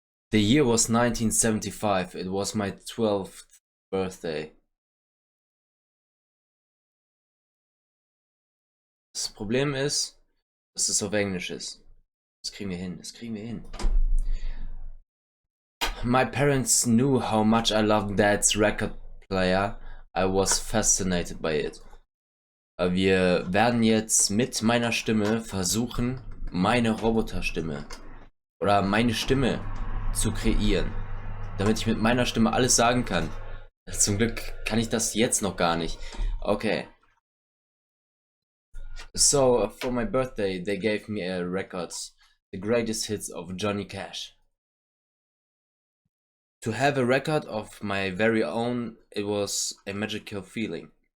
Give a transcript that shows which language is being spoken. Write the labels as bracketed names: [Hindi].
[English] The year was 1975. It was my 12th birthday. [German] Das Problem ist, dass es auf Englisch ist. Das kriegen wir hin, das kriegen wir hin. [English] My parents knew how much I loved Dad's record player. I was fascinated by it. [German] Wir werden jetzt mit meiner Stimme versuchen, meine Roboterstimme oder meine Stimme zu kreieren, damit ich mit meiner Stimme alles sagen kann. Zum Glück kann ich das jetzt noch gar nicht. Okay. [English] So, for my birthday, they gave me a record, the greatest hits of Johnny Cash. To have a record of my very own, it was a magical feeling.